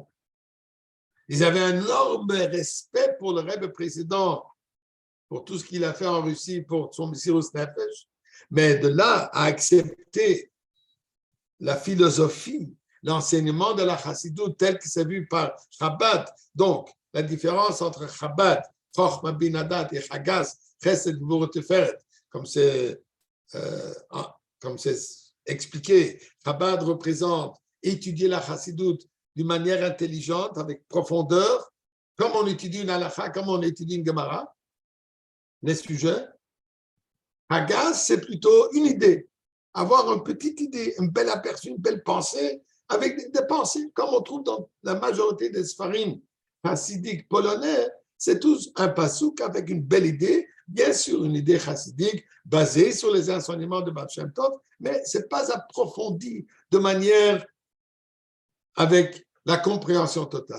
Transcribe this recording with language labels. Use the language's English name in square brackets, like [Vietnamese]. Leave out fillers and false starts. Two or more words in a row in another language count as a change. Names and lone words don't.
[French] Ils avaient un énorme respect pour le Rebbe précédent, pour tout ce qu'il a fait en Russie, pour son [Hebrew] מסירות נפש, [French] mais de là à accepter la philosophie, l'enseignement de la Chassidut tel que c'est vu par Chabad. Donc, la différence entre Chabad, [Hebrew] חכמה בינה דעת [French] et Chagas, [Hebrew] חסד גבורות תפארת, [French] comme c'est expliqué, Chabad représente étudier la Chassidut d'une manière intelligente, avec profondeur, comme on étudie une halakha, comme on étudie une Gemara, les sujets. Chagas, c'est plutôt une idée, avoir une petite idée, une belle aperçu, une belle pensée, avec des pensées, comme on trouve dans la majorité des Sfarim chassidiques polonais, c'est tous un pasouk avec une belle idée, bien sûr une idée chassidique basée sur les enseignements de Baal Shem Tov, mais ce n'est pas approfondi de manière avec la compréhension totale.